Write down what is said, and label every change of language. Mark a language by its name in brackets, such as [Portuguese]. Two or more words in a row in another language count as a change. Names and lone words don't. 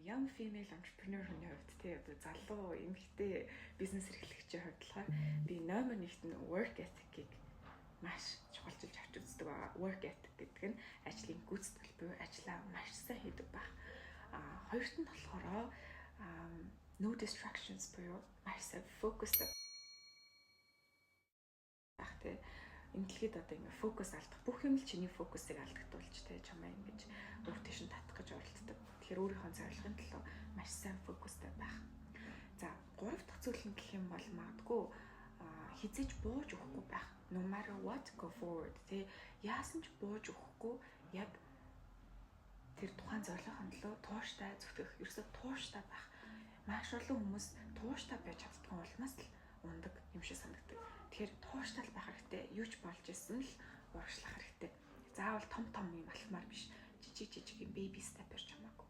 [English] young female entrepreneur [Mongolian] хүний хувьд тий одоо залуу эмэгтэй бизнес эрхлэгчийн хувьд болохоор би номер 1-т нь [English] work ethic- [Mongolian] ийг маш чухалчилж авч үздэг байгаа. [English] Work ethic [Mongolian] гэдэг нь ажлын гүйцэтгэл буюу ажлаа маш сайн хийдэг байх. Хоёрт нь болохоор [English] no distractions [Mongolian] буюу маш сайн focus байх тий. Энэ дэлхийд одоо ингээ фокус алдах бүх юм л чиний фокусыг алдагдуулж те чамаа ингэж өөр тийш нь татах гэж оролддог. Тэгэхээр өөрийнхөө зорилгын төлөө маш сайн фокустай байх. За, 3 дахь зүйл нь гэх юм бол магадгүй хизээж бууж өгөхгүй байх. [English] No matter what, go forward. [Mongolian] Тэ яасан ч бууж өгөхгүй яг тэр тухайн зорилгын төлөө тууштай зүтгэх, ерөөсөө тууштай байх. Маш олон хүмүүс тууштай байж чаддгүй улмаас л ундаг юм шиг санагддаг. Тэгэхээр тууштай байх хэрэгтэй. Юу ч болж исэн л урагшлах хэрэгтэй. Заавал том юм алхмаар биш. Жижиг юм [English] baby step- [Mongolian] ээр ч юм уу